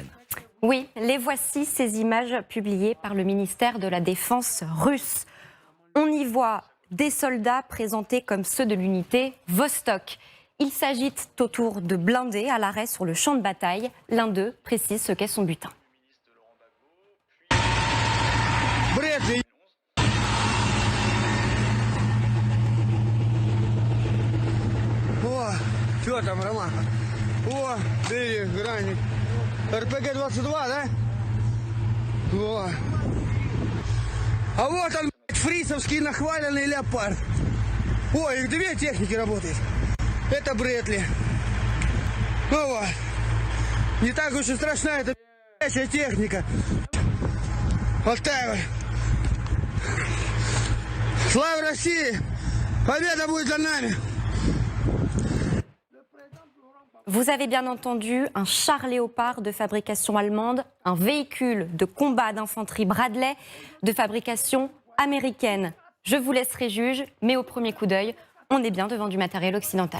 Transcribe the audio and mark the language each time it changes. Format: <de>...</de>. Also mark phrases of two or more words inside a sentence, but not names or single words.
<fr>Oui, les voici ces images publiées par le ministère de la Défense russe. On y voit des soldats présentés comme ceux de l'unité Vostok. Ils s'agitent autour de blindés à l'arrêt sur le champ de bataille. L'un d'eux précise ce qu'est son butin.</fr> <ru>О, что там, Роман? О, ты граник. РПГ-22, да? О. А вот он, фрисовский нахваленный леопард. О, их две техники работают. Это Брэдли. Ну вот. Не так уж и страшна эта техника. Вот так вот. Слава России! Победа будет за нами!</ru> <fr>Vous avez bien entendu un char Léopard de fabrication allemande, un véhicule de combat d'infanterie Bradley de fabrication américaine. Je vous laisserai juge, mais au premier coup d'œil, on est bien devant du matériel occidental.</fr>